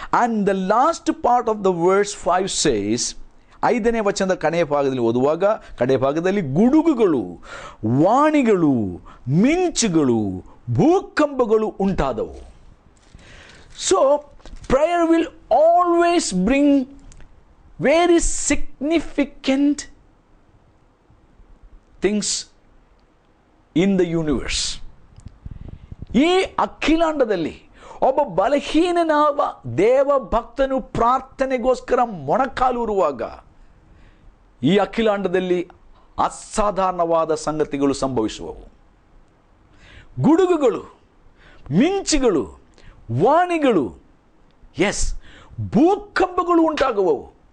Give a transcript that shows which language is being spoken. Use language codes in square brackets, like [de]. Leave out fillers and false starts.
[en] And the last part of the verse 5 says, [kn] 5ನೇ ವಚನದ ಕಡೆಯ ಭಾಗದಲ್ಲಿ ಗುಡುಗುಗಳು, ವಾಣಿಗಳು, ಮಿಂಚುಗಳು, ಭೂಕಂಪಗಳು ಉಂಟಾದವು. [en] So prayer will always bring very significant things in the universe. [kn] ಈ ಅಖಿಲಾಂಡದಲ್ಲಿ ಒಬ್ಬ ಬಲಹೀನನಾದ ದೇವ ಭಕ್ತನು ಪ್ರಾರ್ಥನೆಗೋಸ್ಕರ ಮೊಣಕಾಲೂರುವಾಗ ಈ ಅಖಿಲಾಂಡದಲ್ಲಿ ಅಸಾಧಾರಣವಾದ ಸಂಗತಿಗಳು ಸಂಭವಿಸುವವು. ಗುಡುಗುಗಳು, ಮಿಂಚುಗಳು, ವಾಣಿಗಳು, ಎಸ್, ಭೂಕಂಪಗಳು ಉಂಟಾಗುವವು.